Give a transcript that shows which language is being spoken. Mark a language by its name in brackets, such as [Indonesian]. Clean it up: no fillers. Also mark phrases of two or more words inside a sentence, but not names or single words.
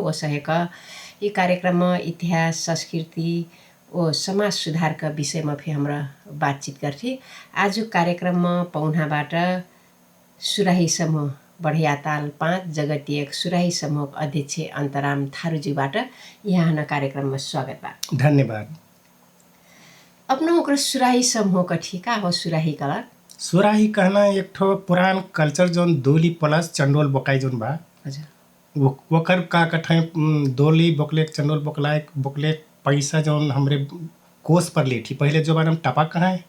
[Dangaura Tharu] ओसहेक ये कार्यक्रम इतिहास संस्कृति ओ समाज सुधारका विषयमा फे हमरा बातचित गर्थे। आज कार्यक्रममा पौनाबाट सुराही समूह बढियाताल 5 जगतिय सुराही समूह अध्यक्ष अन्तराम थारूजीबाट यहाँ कार्यक्रममा स्वागत बा। धन्यवाद। अपनो ओकर सुराही समूह कथी का हो? सुराही कला सुराही कहना एक ठो पुरान कल्चर जोन डोली प्लस चंडोल बोकाई जोन बा। अच्छा। वकर का कठै डोली बोकले चंडोल बोकले पैसा जोन हमरे कोस पर लेठी पहले जमाना में टपा कहाँ है।